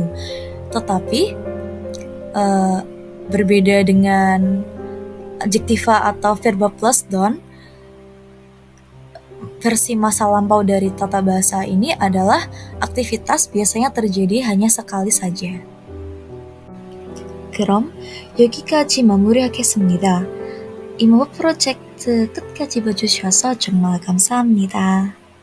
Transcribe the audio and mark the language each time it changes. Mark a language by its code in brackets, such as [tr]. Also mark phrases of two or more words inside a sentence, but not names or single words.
[id] Tetapi berbeda dengan adjektiva atau verba plus don, versi masa lampau dari tata bahasa ini adalah aktivitas biasanya terjadi hanya sekali saja. [ko] 그럼 여기까지 마무리하겠습니다. 이모 프로젝트 끝까지 봐주셔서 정말 감사합니다.